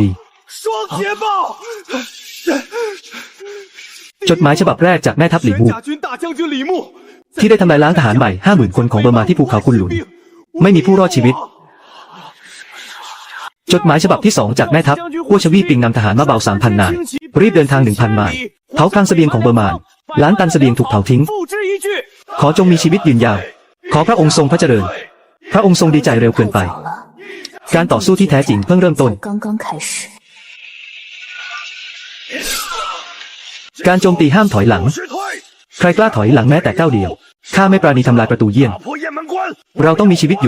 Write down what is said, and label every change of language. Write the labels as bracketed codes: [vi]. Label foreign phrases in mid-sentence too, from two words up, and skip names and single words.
[zh] 双捷报！ [th] จดหมายฉบับแรกจากแม่ทัพหลีมู [zh] 全甲军大将军李牧 [th] ที่ได้ทำลายล้างทหารใหม่ 50,000 คนของเบอร์มาที่ภูเขาคุนหลุน ไม่มีผู้รอดชีวิต จดหมายฉบับที่ 2 จากแม่ทัพกัวชวีปิงนำทหารมาเบา 3,000 นาย รีบเดินทาง 1,000 ไมล์เผาคลังเสบียงของเบอร์มานล้านตันเสบียงถูกเผาทิ้ง [zh] 付之一炬。 [th] ขอจงมีชีวิตยืนยาว ขอพระองค์ทรงพระเจริญ พระองค์ทรงดีใจเร็วเกินไป [zh] 早了， [th] การต่อสู้ที่แท้จริงเพิ่งเริ่มต้น [zh] 刚刚开始。 [th] การโจมตีห้ามถอยหลัง [zh] 是退， [th] ใครกล้าถอยหลังแม้แต่ก้าวเดียว ข้าไม่ปราณีทำลายประตูเยี่ยม [zh] 打破雁门关， [th] เราต้องมีชีวิตอยู่